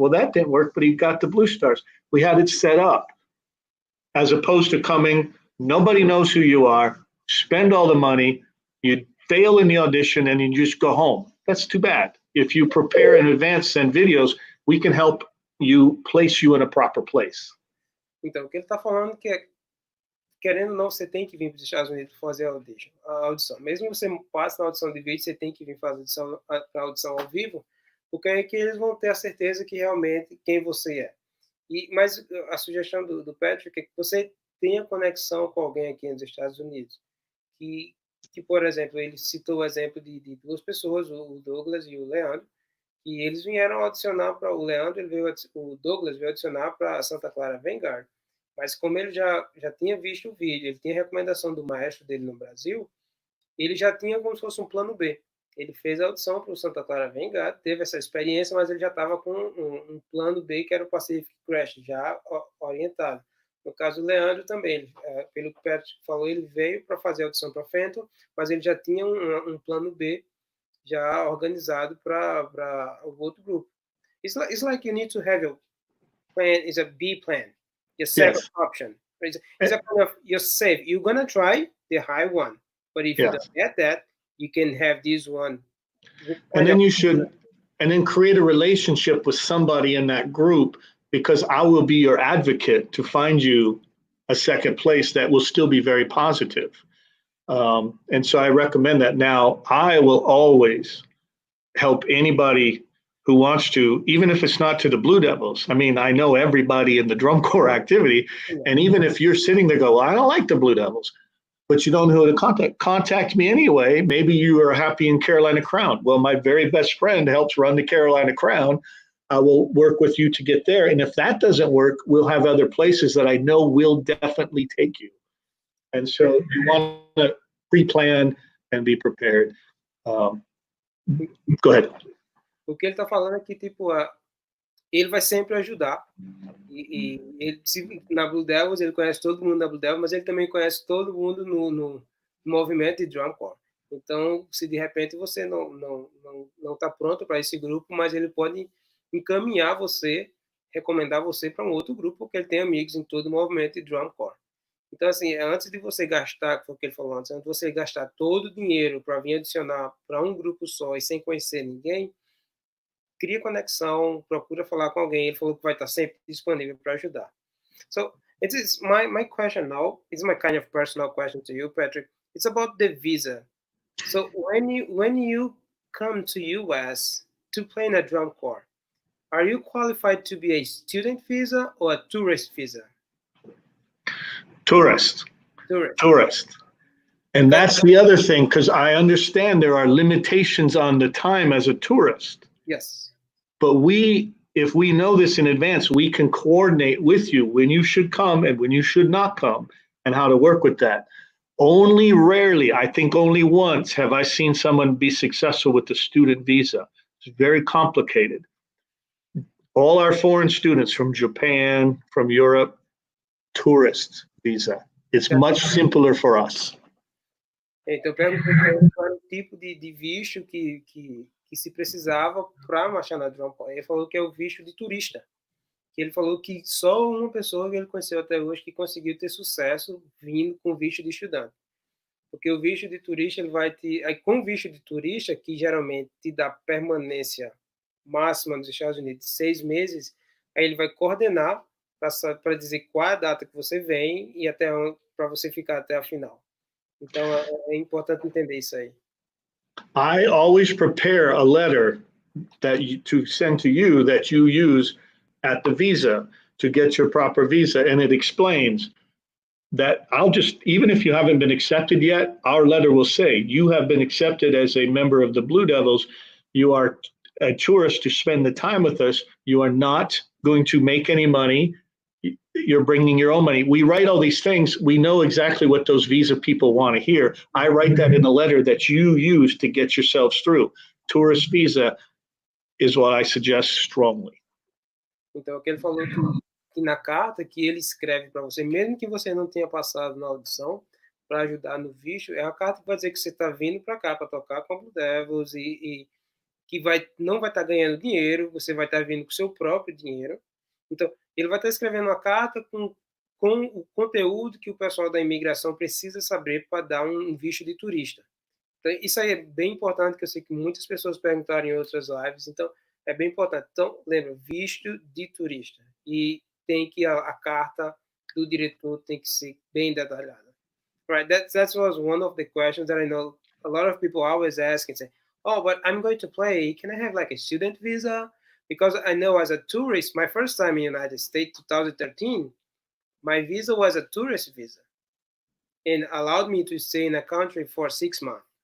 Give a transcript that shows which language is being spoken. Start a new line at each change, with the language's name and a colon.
English: Well, that didn't work, but he got the Blue Stars. We had it set up. As opposed to coming, nobody knows who you are, spend all the money, you fail in the audition, and you just go home. That's too bad. If you prepare in advance, send videos, we can help you place you in a proper place.
Portuguese: Então, o que ele está falando que é, querendo ou não, você tem que vir para os Estados Unidos para fazer a audição. Mesmo que você passe na audição de vídeo, você tem que vir fazer a audição ao vivo, porque é que eles vão ter a certeza que realmente quem você é. Mas a sugestão do Patrick é que você tenha conexão com alguém aqui nos Estados Unidos. Que, por exemplo, ele citou o exemplo de duas pessoas, o Douglas e o Leandro, e eles vieram audicionar para o Leandro, o Douglas veio audicionar para Santa Clara Vanguard. Mas como ele já tinha visto o vídeo, ele tinha recomendação do maestro dele no Brasil, ele já tinha como se fosse um plano B. Ele fez a audição para o Santa Clara Vanguard, teve essa experiência, mas ele já estava com um plano B, que era o Pacific Crest, já orientado. No caso do Leandro também, pelo que o Patrick falou, ele veio para fazer a audição para Phantom, mas ele já tinha um plano B já organizado para o outro grupo.
English: It's like you need to have your plan, is a B plan, your second option. It's a kind of, you're safe. You're going to try the high one, but if you don't get that, you can have this one. And then create a relationship with somebody in that group, because I will be your advocate to find you a second place that will still be very positive. And so I recommend that. Now, I will always help anybody who wants to, even if it's not to the Blue Devils. I mean, I know everybody in the drum corps activity. And even if you're sitting there, go, well, I don't like the Blue Devils, but you don't know who to contact me anyway. Maybe you are happy in Carolina Crown. Well, my very best friend helps run the Carolina Crown. I will work with you to get there. And if that doesn't work, we'll have other places that I know will definitely take you. And so you want to pre-plan and be prepared. Go ahead.
Portuguese: O que ele está falando é que, tipo, ele vai sempre ajudar. E ele, na Blue Devils, ele conhece todo mundo da Blue Devils, mas ele também conhece todo mundo no movimento de drum corps. Então, se de repente você não está pronto para esse grupo, mas ele pode encaminhar você, recomendar você para um outro grupo, porque ele tem amigos em todo o movimento de drum corps. Então, assim, antes de você gastar, foi o que ele falou antes, antes de você gastar todo o dinheiro para vir adicionar para um grupo só e sem conhecer ninguém, cria conexão, procura falar com alguém. Ele falou que vai estar sempre disponível para ajudar.
English: So, it is my question now. It's my kind of personal question to you, Patrick. It's about the visa. So when you come to US to play in a drum corps, are you qualified to be a student visa or a tourist visa? Tourist. And that's the other thing, because I understand there are limitations on the time as a tourist. Yes. But if we know this in advance, we can coordinate with you when you should come and when you should not come and how to work with that. Only rarely, I think only once, have I seen someone be successful with the student visa. It's very complicated. All our foreign students from Japan, from Europe, tourist visa. It's much simpler for us.
Portuguese: Então, perguntei qual era o tipo de visto que se precisava para marchar na drum corps. Ele falou que é o visto de turista. Que ele falou que só uma pessoa que ele conheceu até hoje que conseguiu ter sucesso vindo com visto de estudante. Porque o visto de turista, ele vai te... Aí, com o visto de turista, que geralmente te dá permanência máxima nos Estados Unidos de 6 meses, aí ele vai coordenar para dizer qual é a data que você vem e até para você ficar até a final. Então, é importante entender isso aí. I always prepare a letter to send to you that you use at the visa to get your proper visa, and it explains that even if you haven't been accepted yet, our letter will say, you have been accepted as a member of the Blue Devils. You are a tourist to spend the time with us. You are not going to make any money. You're bringing your own money. We write all these things. We know exactly what those visa people want to hear. I write that in a letter that you use to get yourselves through. Tourist visa is what I suggest strongly. Então, o que ele falou que na carta que ele escreve para você, mesmo que você não tenha passado na audição, para ajudar no visto, é a carta que vai dizer que você está vindo para cá para tocar com a Blue Devils e que não vai estar ganhando dinheiro, você vai estar vindo com o seu próprio dinheiro. Então, ele vai estar escrevendo uma carta com o conteúdo que o pessoal da imigração precisa saber para dar um visto de turista. Então, isso aí é bem importante, que eu sei que muitas pessoas perguntaram em outras lives, então é bem importante. Então, lembra, visto de turista. E tem que a carta do diretor tem que ser bem detalhada.
English: Right, that was one of the questions that I know a lot of people always ask and say, oh, but I'm going to play, can I have like a student visa? Because I know as a tourist, my first time in the United States, 2013, my visa was a tourist visa and allowed me to stay in a country for 6 months.